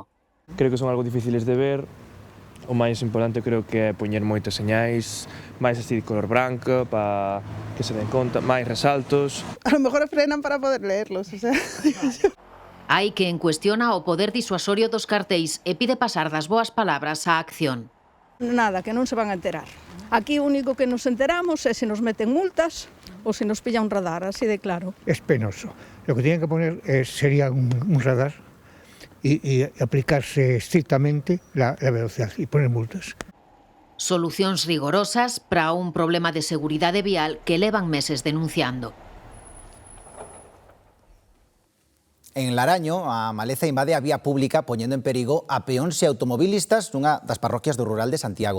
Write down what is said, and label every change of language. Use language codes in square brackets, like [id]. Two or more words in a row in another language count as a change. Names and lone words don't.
[gl] Creo que son algo difíciles de ver. O máis importante creo que é poñer moitas señais, máis así de color branca, para que se den conta, máis resaltos. [es] A lo mejor frenan para poder leerlos, o sea... [gl] Hai quen cuestiona o poder disuasorio dos cartéis e pide pasar das boas palabras á acción. Nada, que non se van a enterar. Aquí o único que nos enteramos é se nos meten multas ou se nos pilla un radar, así de claro. [es] Es penoso. Lo que tienen que poner sería un radar y aplicarse estrictamente la velocidad y poner multas. [gl] Solucións rigorosas para un problema de seguridade vial que levan meses denunciando. En Laraño, a maleza invade a vía pública poñendo en perigo a peóns e automobilistas nunha das parroquias do rural de Santiago.